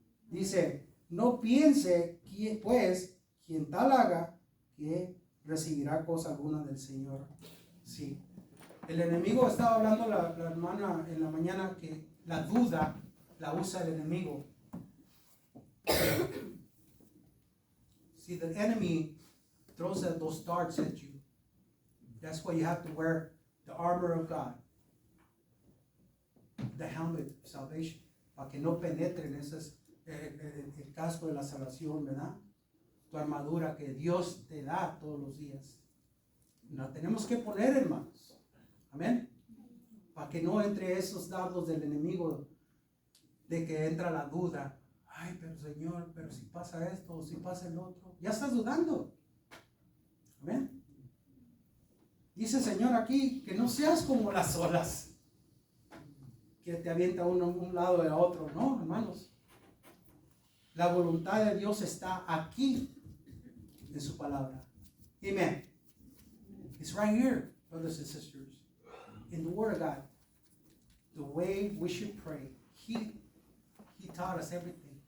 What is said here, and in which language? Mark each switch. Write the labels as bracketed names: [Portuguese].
[Spanish] Dice, no piense pues quien tal haga que recibirá cosa alguna del Señor. Sí. El enemigo estaba hablando la hermana en la mañana que la duda la usa el enemigo. [English] See, the enemy throws those darts at you. That's why you have to wear the armor of God, the helmet of salvation, [Spanish] para que no penetren el casco de la salvación, ¿verdad? Tu armadura que Dios te da todos los días. La tenemos que poner, hermanos. Amén. Para que no entre esos dardos del enemigo de que entra la duda. Ay, pero Señor, pero si pasa esto o si pasa el otro. Ya estás dudando. Amén. Dice el Señor aquí que no seas como las olas que te avienta uno a un lado y a otro. No, hermanos. La voluntad de Dios está aquí en su palabra. [English] Amen. It's right here, brothers and sisters. In the Word of God. The way we should pray. He taught us everything.